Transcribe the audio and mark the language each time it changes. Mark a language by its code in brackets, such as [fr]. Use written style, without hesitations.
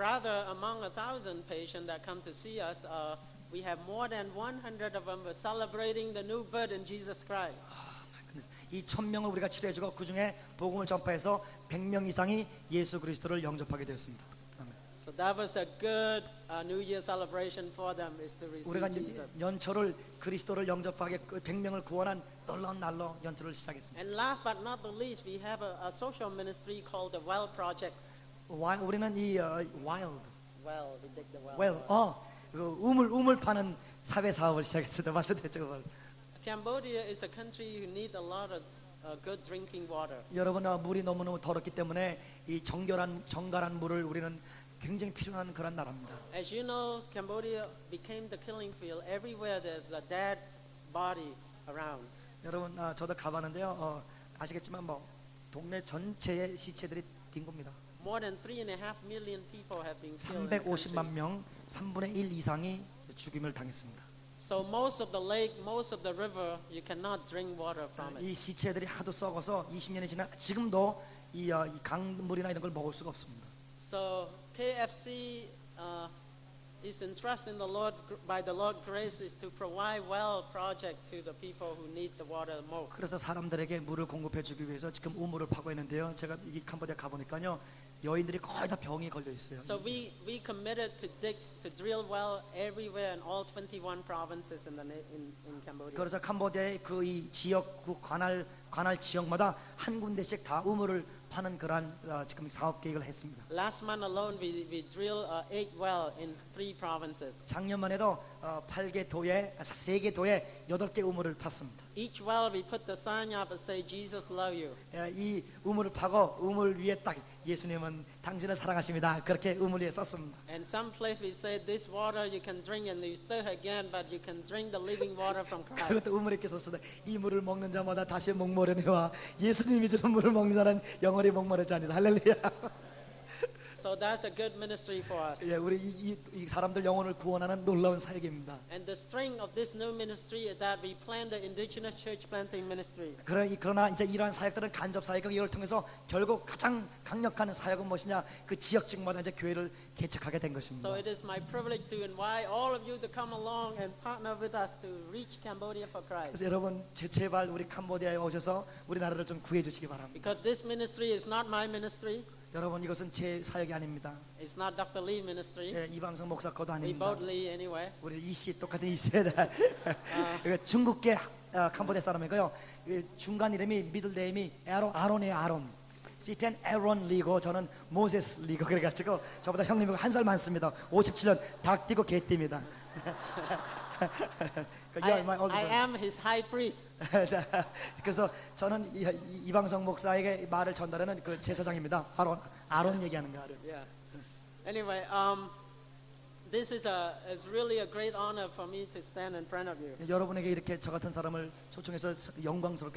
[en] rather among 1,000 patients that come to see us, we have more than 100 of them were celebrating the new birth in Jesus Christ. [ko] 이 1,000명을 우리가 치료해주고 그 중에 복음을 전파해서 100명 이상이 예수 그리스도를 영접하게 되었습니다. 아멘. [en] So that was a good New Year celebration for them, is to [ko] 우리가 [en] receive Jesus. [ko] 연초를 그리스도를 영접하게 100명을 구원한 놀라운 날로 연초를 시작했습니다. [en] And last but not the least, we have a social ministry called the Well Project. [ko] 우리는 이 wild, [en] Well, we dig the well. [ko] 그 우물 파는 사회 사업을 시작했습니다. 맞습니다. [en] Cambodia is a country who need a lot of good drinking water. [ko] 여러분 물이 너무너무 더럽기 때문에 이 정갈한 물을 우리는 굉장히 필요한 그런 나라입니다. [en] As you know, Cambodia became the killing field. Everywhere there's a dead body around. [ko] 여러분 저도 가봤는데요. 아시겠지만 뭐 동네 전체의 시체들이 딘 겁니다. [en] More than 3.5 million people have been killed. in the country. [ko] 350만 명, 3분의 1 이상이 죽임을 당했습니다. [en] So most of the lake, most of the river, you cannot drink water from it. [ko] 이 시체들이 하도 썩어서 20년이 지나 지금도 이 강물이나 이런 걸 먹을 수가 없습니다. [en] So KFC is entrusted in the Lord by the Lord grace is to provide well project to the people who need the water most. [ko] 그래서 사람들에게 물을 공급해 주기 위해서 지금 우물을 파고 있는데요. 제가 이 캄보디아 가 보니까요. 여인들이 거의 다 병이 걸려 있어요. [en] So we committed to drill well everywhere in all 21 provinces in Cambodia. [ko] 그래서 캄보디아의 그 이 지역 그 관할 지역마다 한 군데씩 다 우물을 파는 그런 지금 사업 계획을 했습니다. [en] Last month alone we drilled 8 well in 3 provinces. [ko] 작년만 해도 8개 도에 3개 도에 8개 우물을 팠습니다. [en] Each well we put the sign up and say Jesus love you. [ko] 이 우물을 파고 우물 위에 딱 예수님은 당신을 사랑하십니다. 그렇게 우물 위에 썼습니다. [en] And some place we say this water you can drink and you stir again, but you can drink the living water from Christ. [ko] 그것도 우물에 이렇게 썼습니다. 이 물을 먹는 자마다 다시 목마르네와 예수님이 주는 물을 먹는 자는 영원히 목마르지 아니다. 할렐루야. [en] So that's a good ministry for us. [ko] 예, 우리 이 사람들 영혼을 구원하는 놀라운 사역입니다. [en] And the strength of this new ministry is that we plan the indigenous church planting ministry. [ko] 그러나 이제 이러한 사역들은 간접 사역을 이걸 통해서 결국 가장 강력한 사역은 무엇이냐? 그 지역직마다 이제 교회를 개척하게 된 것입니다. [en] So it is my privilege to invite all of you to come along and partner with us to reach Cambodia for Christ. [ko] 그래서 여러분 제발 우리 캄보디아에 오셔서 우리 나라를 좀 구해 주시기 바랍니다. [en] Because this ministry is not my ministry. [ko] 여러분 이것은 제 사역이 아닙니다. [en] It's not Dr. Lee ministry. [ko] 예, 이방성 목사 거도 [en] We [ko] 아닙니다. [en] both Lee anyway. [ko] 우리 이씨 똑같은 이씨다. 중국계 캄보디아 사람이고요. 중간 이름이 미들 네임이 아론이에요. 아론. 시텐 에론 리고 저는 모세스 리고 그래가지고 저보다 형님이 한 살 많습니다. 57년 닭 띠고 개 띠입니다. [en] I am his high priest. [ko] 그래서 저는 이방성 목사에게 말을 전달하는 그 제사장입니다. 아론 얘기하는 거 알아요. [en] Yeah. Anyway, this is really a great honor for me to stand in front of you. [ko] 여러분에게 이렇게 저 같은 사람을 초청해서 영광스럽게